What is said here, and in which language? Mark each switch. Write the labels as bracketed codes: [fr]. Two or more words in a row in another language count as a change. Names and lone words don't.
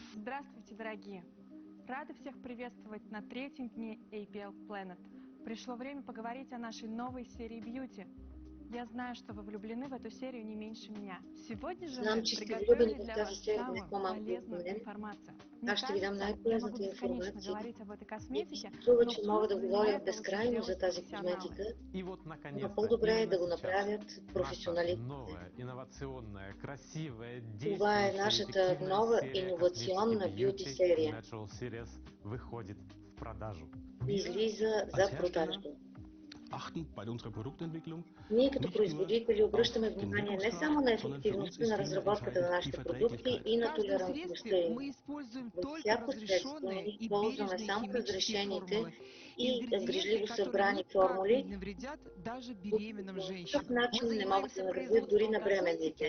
[ru] Здравствуйте, дорогие! Рада всех приветствовать на третьем дне APL Planet. Пришло время поговорить о нашей новой серии Beauty. Я знаю, что вы влюблены в эту серию не меньше меня. Сегодня же [bg] Знам, [ru] мы [bg] че сте [ru] приготовили [bg] влюбени в [ru] для [bg] тази [ru] вас [bg] серия не [ru] самую [bg] по-малко от [ru] полезную [bg] мен. [ru] информацию. Мне [bg] Аз ще ви дам [ru] кажется, я могу [bg] най-полезната [ru] бесконечно [bg] информация [ru] говорить об этой [bg] и ми се [ru] косметике, [bg] струва, [ru] но [bg] че мога [ru] пусть [bg] да [ru] за [bg] говоря [ru] меня это лучше [bg] безкрайно за [ru] сделают [bg] тази [ru] профессионалы. [bg] козметика, [ru] И вот, [bg] но [ru] наконец-то, [bg] по-добре е [ru] именно [bg] да го [ru] сейчас [bg] направят [ru] наша [bg] професионалистите. [ru] новая, инновационная, красивая, [bg] Това е [ru] действующая, [bg] нашата [ru] эффективная [bg] нова [ru] серия [bg] иновационна [ru] косметики [bg] бюти [ru] Beauty [bg] серия. [ru] Natural Series выходит в продажу. [bg] Излиза за продажба. Ние като производители обръщаме внимание не само на ефективността на разработката на нашите продукти и на толерантността им. Във всяко средство ние използваме само разрешените и грижливо събрани формули, които по никакъв начин не могат да навредят дори на бременните.